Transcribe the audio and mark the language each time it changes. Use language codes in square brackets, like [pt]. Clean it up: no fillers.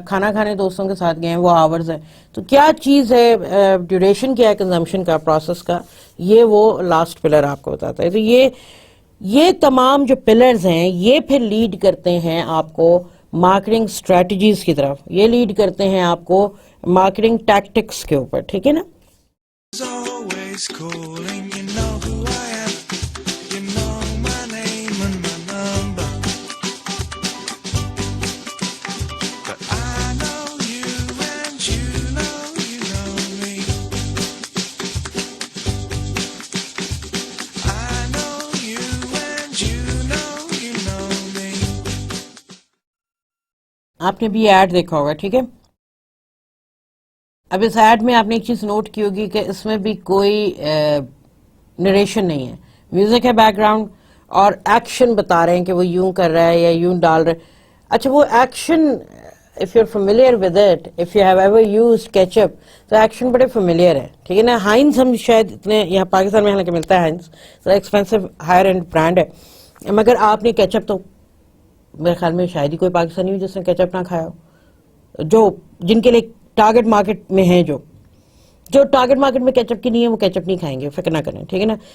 [ur] آپ کھانا کھانے دوستوں کے ساتھ گئے ہیں, وہ آورز ہے. تو کیا چیز ہے, ڈیوریشن کیا ہے کنزمپشن کا, پروسیس کا, یہ وہ لاسٹ پلر آپ کو بتاتا ہے. تو یہ تمام جو پلرز ہیں, یہ پھر لیڈ کرتے ہیں آپ کو مارکیٹنگ اسٹریٹجیز کی طرف, یہ لیڈ کرتے ہیں آپ کو مارکیٹنگ ٹیکٹکس کے اوپر. ٹھیک ہے نا. [en] Always calling, you know who I am, you know my name and my number, but I know you and you know me, I know you and you know me. [ur] آپ نے بھی add دیکھا ہوگا. ٹھیک ہے. اب اس ایڈ میں آپ نے ایک چیز نوٹ کی ہوگی کہ اس میں بھی کوئی نریشن نہیں ہے, میوزک ہے بیک گراؤنڈ, اور ایکشن بتا رہے ہیں کہ وہ یوں کر رہا ہے یا یوں ڈال رہا ہے. اچھا, وہ action [en] if you're familiar with it, if you have ever used ketchup, [ur] تو ایکشن بڑے فیملیئر ہے. ٹھیک ہے نا. ہائنز ہم شاید اتنے یہاں پاکستان میں حالانکہ ملتا ہے, ہائنز ذرا ایکسپینسو ہائر اینڈ برانڈ ہے, مگر آپ نے کیچپ تو میرے خیال میں شاید ہی کوئی پاکستانی ہو جس نے کیچپ نہ کھایا ہو. جو جن کے لیے ٹارگٹ مارکیٹ میں ہیں, جو ٹارگٹ مارکیٹ میں کیچپ کی نہیں ہے, وہ کیچپ نہیں کھائیں گے, فکر نہ کریں. ٹھیک ہے نا.